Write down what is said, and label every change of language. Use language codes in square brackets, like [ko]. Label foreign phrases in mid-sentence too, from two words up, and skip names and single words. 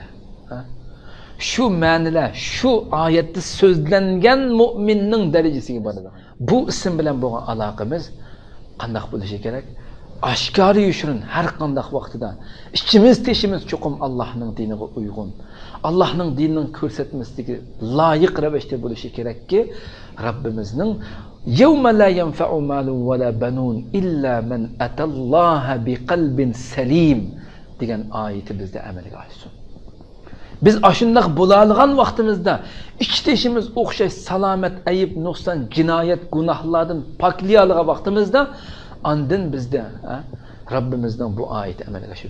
[uz] Shu ma'nolar, shu oyatda so'zlangan mu'minning darajasiga boradi. Bu ism bilan bo'lgan aloqamiz qanday bo'lishi kerak? Oshkora yushrin har qanday vaqtida ichimiz teshimiz cho'qim Allohning diniga uyg'un, Allohning dinining ko'rsatmasiga loyiq ravishda bo'lishi kerakki, Rabbimizning [ar] يوم لا ينفع مال ولا بنون إلا من أتى الله بقلب سليم [uz] degan oyati bizda amalga oshsin. Biz ashundaq bo'ladigan vaqtimizda ich teshimiz o'xshash salomat, ayib, nuqson, jinoyat, gunohlardan poklaydigan vaqtimizda andin bizda Rabbimizning bu oyati amalga oshadi.